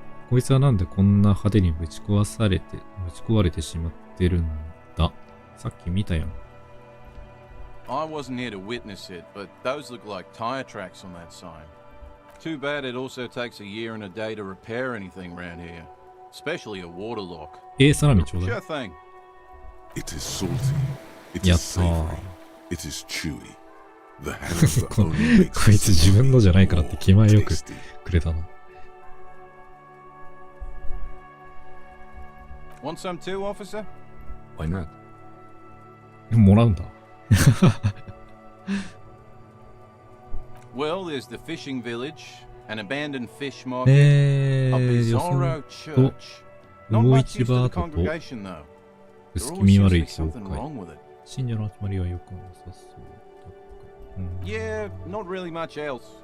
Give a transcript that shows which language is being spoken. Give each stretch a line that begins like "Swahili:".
Japanese: こいつはなんでこんな派手にぶち壊れてしまってるんだ。さっき見たやん。
English: I wasn't here to witness it, but those look like tire tracks on that sign. Too bad it also takes a year and a day to repair anything around here, especially a waterlock.
Japanese: サラミちょうだい。
English: Sure thing. It is salty. It is savory. It is chewy. The hangover only makes
Japanese: こいつ自分のじゃないからって気前よくくれたな。
English: Want some too, officer? Why not?
Japanese: もらうんだ。
English: Well, there's the fishing village, an abandoned fish market, a bizarro church. Not much use to the congregation, though.
Japanese: 薄気味悪い教
English: Something
Japanese: 会。
English: wrong with it.
Japanese: 信者の集まりはよくなさそう。
English: Yeah, not really much else.